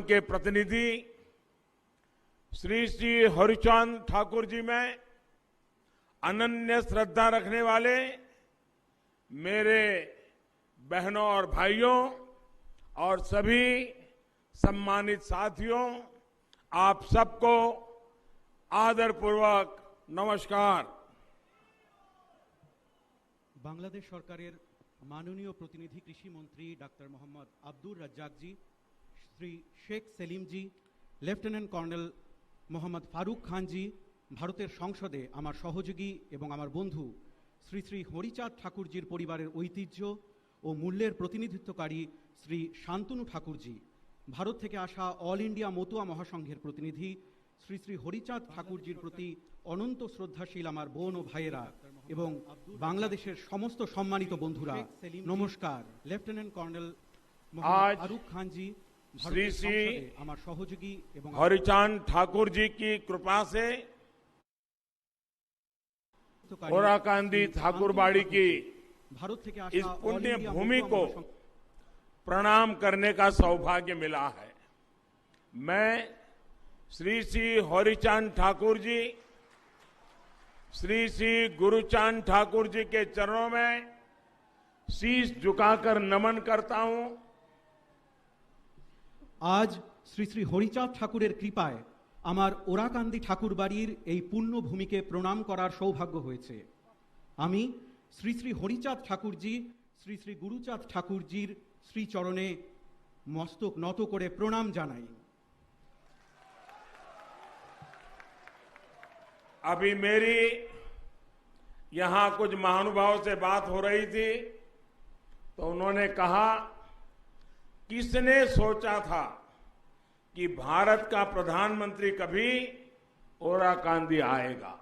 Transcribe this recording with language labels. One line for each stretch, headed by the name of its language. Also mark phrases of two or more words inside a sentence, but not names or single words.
Hindi: के प्रतिनिधि श्री हरिचांद ठाकुर जी में अनन्य श्रद्धा रखने वाले मेरे बहनों और भाइयों और सभी सम्मानित साथियों, आप सबको आदरपूर्वक नमस्कार।
Bangla: বাংলাদেশ সরকারের মাননীয় প্রতিনিধি কৃষি মন্ত্রী ডক্টর মোহাম্মদ আব্দুল রাজ্জাক জী, শ্রী শেখ সেলিম জী, লেফটেন্যান্ট कर्नल मोहम्मद फारूक खान जी, ভারতের সংসদে আমার সহযোগী এবং আমার বন্ধু শ্রী শ্রী হরিচাঁদ ঠাকুরজীর পরিবারের ঐতিহ্য ও মূল্যের প্রতিনিধিত্বকারী শ্রী শান্তনু ঠাকুর জী, ভারত থেকে আসা অল ইন্ডিয়া মতুয়া মহাসংঘের প্রতিনিধি শ্রী শ্রী হরিচাঁদ ঠাকুরজীর প্রতি অনন্ত শ্রদ্ধাশীল আমার বোন ও ভাইয়েরা এবং বাংলাদেশের সমস্ত সম্মানিত বন্ধুরা নমস্কার। लेफ्टिनेंट कर्नल मोहम्मद फारूक खान जी, श्री श्री আমার সহযোগী এবং
Hindi: हरिचांद ठाकुर जी की कृपा से ओराकांदी ठाकुरबाड़ी की
Bangla: ভারত থেকে
Hindi: इस पुण्य भूमि को प्रणाम करने का सौभाग्य मिला है। मैं श्री श्री हरिचांद ठाकुर जी, श्री श्री गुरुचांद ठाकुर जी के चरणों में शीश झुकाकर नमन करता हूं।
Bangla: আজ শ্রী শ্রী হরিচাঁদ ঠাকুরের কৃপায় আমার ওড়াকান্দি ঠাকুর বাড়ির এই পুণ্য ভূমিকে প্রণাম করার সৌভাগ্য হয়েছে। আমি শ্রী শ্রী হরিচাঁদ ঠাকুর জী, শ্রী শ্রী গুরুচাঁদ ঠাকুর জীর শ্রীচরণে মস্তক নত করে প্রণাম জানাই।
Hindi: अभी मेरी यहां कुछ महानुभावों से बात हो रही थी तो उन्होंने कहा, किसने सोचा था कि भारत का प्रधानमंत्री कभी ओराकांदी आएगा।